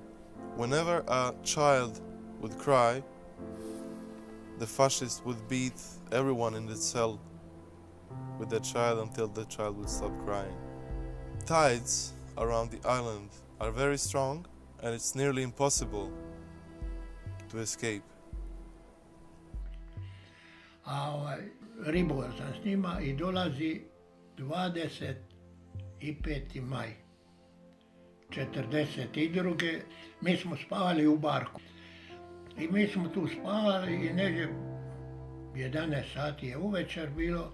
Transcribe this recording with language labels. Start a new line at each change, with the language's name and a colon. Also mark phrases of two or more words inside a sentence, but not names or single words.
English: Whenever a child would cry, the fascists would beat everyone in the cell with the child until the child would stop crying. Tides around the island are very strong and it's nearly impossible to escape.
Croatian: Ribao sam s njima i dolazi 25. maj 42. Mi smo spavali u barku. I mi smo tu spavali i negdje 11 sati je uvečer bilo.